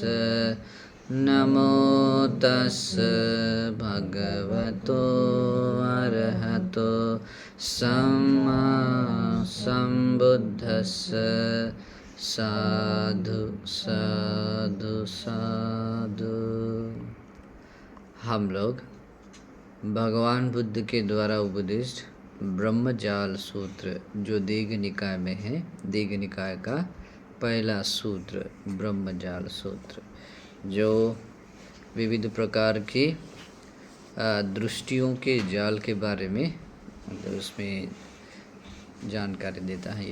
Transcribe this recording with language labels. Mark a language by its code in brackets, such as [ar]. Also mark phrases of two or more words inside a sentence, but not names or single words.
[pi] नमो तस् भगवतो अरहतो सम्मा सम्बुद्धस्स। साधु साधु साधु। [hi] हम लोग भगवान बुद्ध के द्वारा उपदिष्ट ब्रह्मजाल सूत्र जो दीघ निकाय में है, दीघ निकाय का पहला सूत्र ब्रह्मजाल सूत्र, जो विविध प्रकार की दृष्टियों के जाल के बारे में मतलब उसमें जानकारी देता है।